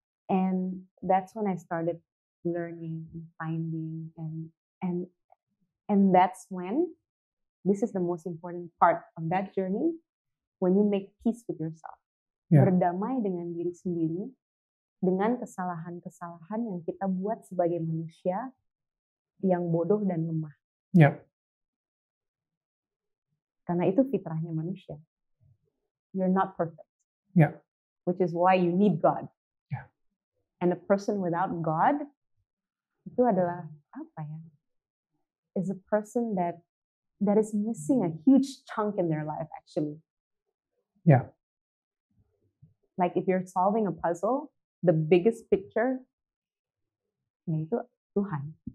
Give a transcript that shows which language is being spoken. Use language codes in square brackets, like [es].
[en] And that's when I started learning and finding. And that's when, this is the most important part of that journey, when you make peace with yourself. [id] Berdamai dengan diri sendiri, dengan kesalahan-kesalahan yang kita buat sebagai manusia yang bodoh dan lemah. Karena itu fitrahnya manusia. [en] You're not perfect. Which is why you need God. And a person without God [id] itu adalah apa ya? [en] Is a person that is missing a huge chunk in their life actually. Like if you're solving a puzzle, the biggest picture, [id] yaitu Tuhan.